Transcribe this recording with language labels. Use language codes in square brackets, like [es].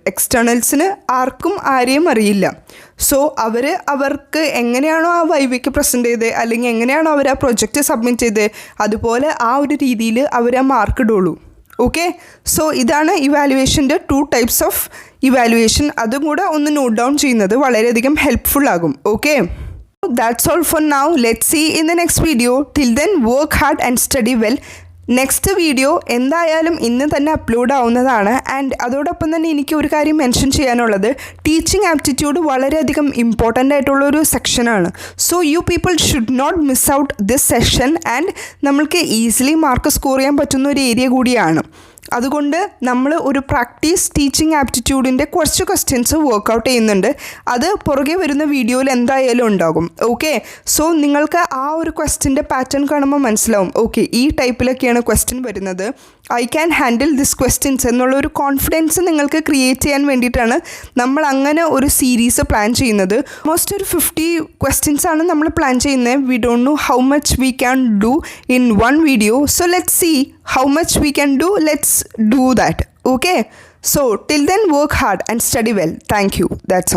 [ml] എക്സ്റ്റേർണൽസിന് ആർക്കും ആരെയും അറിയില്ല. സോ അവർക്ക് എങ്ങനെയാണോ ആ വൈവയ്ക്ക് പ്രസൻറ്റ് ചെയ്തത്, അല്ലെങ്കിൽ എങ്ങനെയാണോ അവർ ആ പ്രൊജക്റ്റ് സബ്മിറ്റ് ചെയ്തത്, അതുപോലെ ആ ഒരു രീതിയിൽ അവർ ആ മാർക്ക് ഇടുള്ളൂ. ഓക്കെ, സോ ഇതാണ് ഇവാലുവേഷൻ്റെ 2 ടൈപ്സ് ഓഫ് ഇവാലുവേഷൻ. അതും കൂടെ ഒന്ന് നോട്ട് ഡൗൺ ചെയ്യുന്നത് വളരെയധികം ഹെൽപ്ഫുൾ ആകും. [en] Okay, that's all for now. Let's see in the next video. Till then, work hard and study well. [ml] Next video എന്തായാലും ഇന്ന് തന്നെ അപ്ലോഡ് ആവുന്നതാണ്. ആൻഡ് അതോടൊപ്പം തന്നെ എനിക്ക് ഒരു കാര്യം മെൻഷൻ ചെയ്യാനുള്ളത്, ടീച്ചിങ് ആപ്റ്റിറ്റ്യൂഡ് വളരെയധികം ഇമ്പോർട്ടൻ്റ് ആയിട്ടുള്ളൊരു സെക്ഷനാണ്. [en] So you people should not miss out this session. [ml] And നമ്മൾക്ക് ഈസിലി മാർക്ക് സ്കോർ ചെയ്യാൻ പറ്റുന്ന ഒരു ഏരിയ കൂടിയാണ്. അതുകൊണ്ട് നമ്മൾ ഒരു പ്രാക്ടീസ് ടീച്ചിങ് ആപ്റ്റിറ്റ്യൂഡിൻ്റെ കുറച്ച് ക്വസ്റ്റ്യൻസ് വർക്കൗട്ട് ചെയ്യുന്നുണ്ട്. അത് പുറകെ വരുന്ന വീഡിയോയിൽ എന്തായാലും ഉണ്ടാകും. ഓക്കെ, സോ നിങ്ങൾക്ക് ആ ഒരു ക്വസ്റ്റ്യൻ്റെ പാറ്റേൺ കാണുമ്പോൾ മനസ്സിലാവും, ഓക്കെ ഈ ടൈപ്പിലൊക്കെയാണ് ക്വസ്റ്റ്യൻ വരുന്നത്, [en] I can handle this questions [ml] എന്നുള്ളൊരു കോൺഫിഡൻസ് നിങ്ങൾക്ക് ക്രിയേറ്റ് ചെയ്യാൻ വേണ്ടിയിട്ടാണ് നമ്മൾ അങ്ങനെ ഒരു സീരീസ് പ്ലാൻ ചെയ്യുന്നത്. ഓൾമോസ്റ്റ് ഒരു 50 ക്വസ്റ്റ്യൻസ് ആണ് നമ്മൾ പ്ലാൻ ചെയ്യുന്നത്. [en] We don't know how much we can do in 1 video. So let's see how much we can do. Let's do that. Okay, so till then, work hard and study well. Thank you. That's all.